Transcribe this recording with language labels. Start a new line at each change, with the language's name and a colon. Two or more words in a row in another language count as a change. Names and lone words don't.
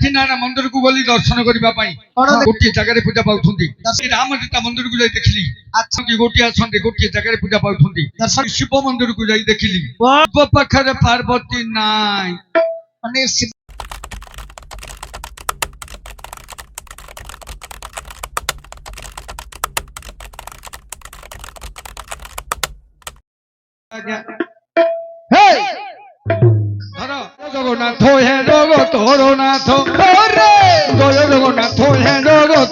Odia: ଲକ୍ଷ୍ମୀନାରାୟଣ ମନ୍ଦିରକୁ ଗଲି ଦର୍ଶନ କରିବା ପାଇଁ। ଗୋଟିଏ ଜାଗାରେ ପୂଜା ପାଉଛନ୍ତି। ରାମ ସୀତା ମନ୍ଦିରକୁ ଯାଇ ଦେଖିଲି ଗୋଟିଏ ଆସନ୍ତି ଗୋଟିଏ ଜାଗାରେ ପୂଜା ପାଉଛନ୍ତି। ଶିବ ମନ୍ଦିରକୁ ଯାଇ ଦେଖିଲି ଶିବ ପାଖରେ ପାର୍ବତୀ ନାଇଁ। ମାନେ জগন্নাথ হে জগত হরনাথ জয় জগন্নাথ হে জগত